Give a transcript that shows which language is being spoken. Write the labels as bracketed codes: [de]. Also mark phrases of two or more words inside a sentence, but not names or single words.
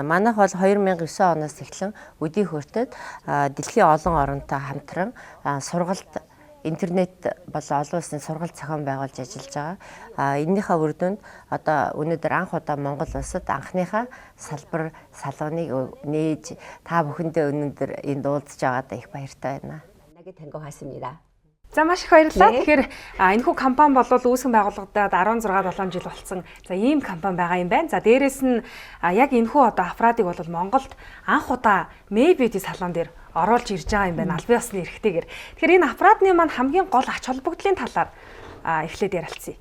[mn] Манайх бол 2009 оноос эхлэн өдий хүртэл дэлхийн олон оронтой хамтран сургалт интернет болон олон улсын сургалт зохион байгуулж ажиллаж байгаа. Эннийхээ үр дүнд одоо өнөөдөр анх удаа Монгол улсад анхныхаа салбар салоныг нээж та бүхэндээ өнөөдөр энд уулзж байгаадаа их баяртай байна. [ko] 된 것 같습니다. [mn] За маш их баярлалаа. Тэгэхээр энэхүү компани бол үүсгэн байгуулагдаад 16-7 жил болсон. За ийм компани байгаа юм байна. За дээрэс нь яг энэхүү одоо аппаратыг бол Монголд анх удаа May Beauty салон дээр оруулж ирж байгаа юм байна. Албан ёсны эрхтэйгээр. Тэгэхээр энэ аппаратны маань хамгийн гол ач холбогдлын талаар эхлээд ярилцъя.